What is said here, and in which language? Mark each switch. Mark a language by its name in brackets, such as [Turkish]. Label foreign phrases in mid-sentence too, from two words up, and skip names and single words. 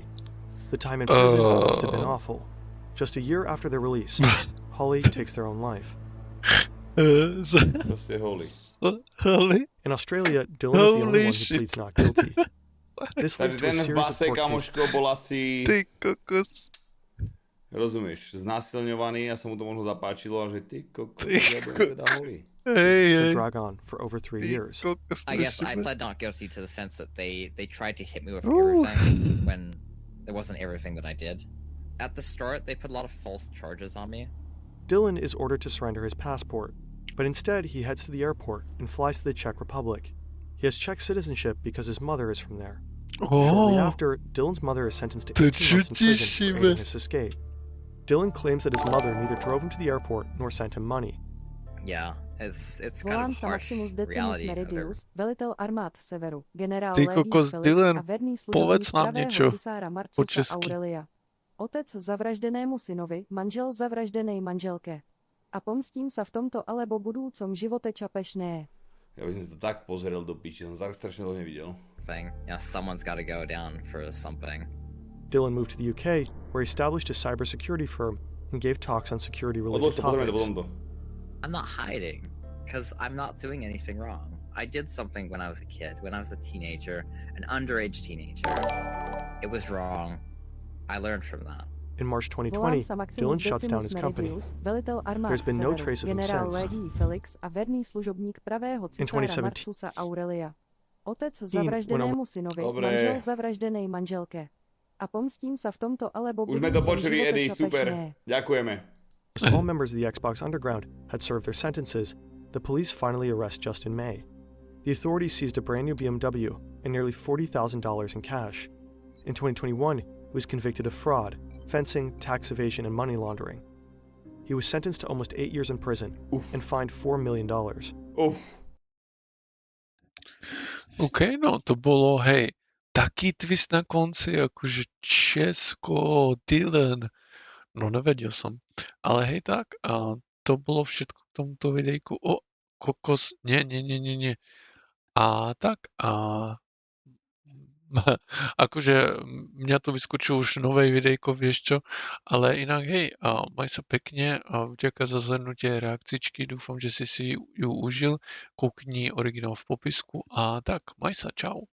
[English] The time in prison must have been awful. Just a year after their release, Holly takes their own life. Holly. In Australia, Dylan is the only one who pleads not guilty. This leads to a series of court cases. [Slovak] Rozumieš, znásilňovaný a sa mu to možno zapáčilo a že ty kokos, ja budem teda holý. [English] Hey. Drag on for over 3 years. I guess I pled not guilty to the sense that they tried to hit me with everything when it wasn't everything that I did. At the start, they put a lot of false charges on me. Dylan is ordered to surrender his passport, but instead he heads to the airport and flies to the Czech Republic. He has Czech citizenship because his mother is from there. Shortly after, Dylan's mother is sentenced to 18 months in prison for aiding his escape. Dylan claims that his mother neither drove him to the airport nor sent him money. Yeah, it's kind of harsh reality of it. [Czech] Velitel armád severu, generál [Slovak] Ty kokos, Dylan, povedz nám niečo po česky. Otec zavraždenému synovi, manžel zavraždenej manželke. A pomstím sa v tomto alebo budúcom živote čapešné. Ja by som to tak pozrel do piči, som tak strašne to nevidel. [English] Someone's got to go down for something. Dylan moved to the UK, where he established a cybersecurity firm and gave talks on security-related topics. I'm not hiding, because I'm not doing anything wrong. I did something when I was a kid, when I was a teenager, an underage teenager. It was wrong. I learned from that. In March 2020, Dylan shuts down his company. There's been no trace of him since. In 2017, [Slovak] Otec zavraždenému synovi, manžel zavraždenej manželke. A pomstím sa v tomto alebo už sme to počuli, Eddie, super. Ďakujeme. [English] As all members of the Xbox Underground had served their sentences, the police finally arrest Justin May. The authorities seized a brand new BMW and nearly $40,000 in cash. In 2021, he was convicted of fraud, fencing, tax evasion, and money laundering. He was sentenced to almost 8 years in prison and fined $4 million. [Slovak] OK, no to bolo, hej, taký twist na konci, akože Česko, Dylan, no nevedel som. Ale hej tak, a to bolo všetko k tomuto videjku. Kokos, nie. A tak, akože mňa to vyskočilo už nové videjko, vieš čo, ale inak hej, maj sa pekne, vďaka za zhrnutie reakcičky, dúfam, že si ju užil, kúkni originál v popisku a tak, maj sa, čau.